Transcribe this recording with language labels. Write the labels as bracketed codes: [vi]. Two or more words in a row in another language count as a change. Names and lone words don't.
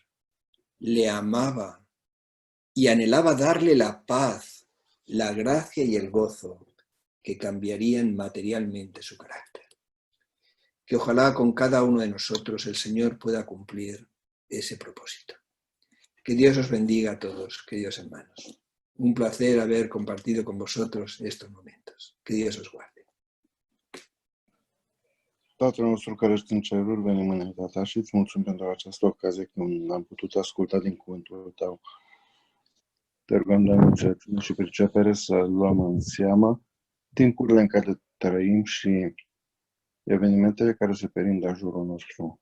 [es] Le amaba y anhelaba darle la paz, la gracia y el gozo que cambiarían materialmente su carácter. Que ojalá con cada uno de nosotros el Señor pueda cumplir ese propósito. Que Dios os bendiga a todos, queridos hermanos. Un placer haber compartido con vosotros estos momentos. Que Dios os guarde. [ro] Tatăl nostru care ești în ceruri, venim înaintea ta și îți mulțumim pentru această ocazie când am putut asculta din cuvântul tău. Te rugăm, Doamne, înțelepciune și pricepere să luăm în seamă timpurile în care trăim și evenimentele care se perind în jurul nostru.